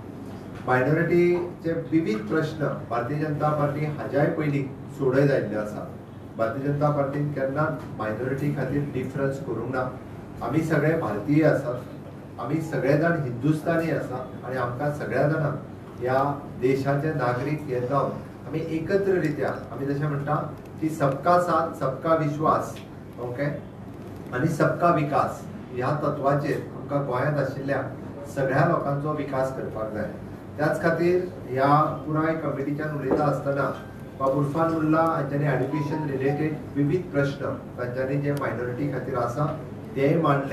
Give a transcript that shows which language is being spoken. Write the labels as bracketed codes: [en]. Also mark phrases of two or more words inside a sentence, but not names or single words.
[kok] मायनॉरिटीचे विविध प्रश्न भारतीय जनता पार्टी हाज्याय पयलीं सोडय जाल्ले आसा. भारतीय जनता पार्टीन केन्नाच मायनॉरिटी खातीर डिफरन्स करूंक ना. आमी सगळे भारतीय आसात, आमी सगळे जाण हिंदुस्तानी आसा आणि आमकां सगळ्या जाणांक ह्या देशाचे नागरीक हे जावन आमी एकत्र रित्या आमी जशें म्हणटा की [hi] सबका साथ सबका विश्वास [kok] ओके आणि [hi] सबका विकास [kok] ह्या तत्वाचेर आमकां गोंयांत आशिल्ल्या सगळ्या लोकांचो विकास करपाक जाय. त्याच खातीर ह्या पुराय कमिटीच्यान उलयता आसतना बाब उर्फान उल्ला हांच्यांनी [en] education related [kok] विविध प्रश्न तांच्यांनी जे मायनॉरिटी खातीर आसा तेय मांडले.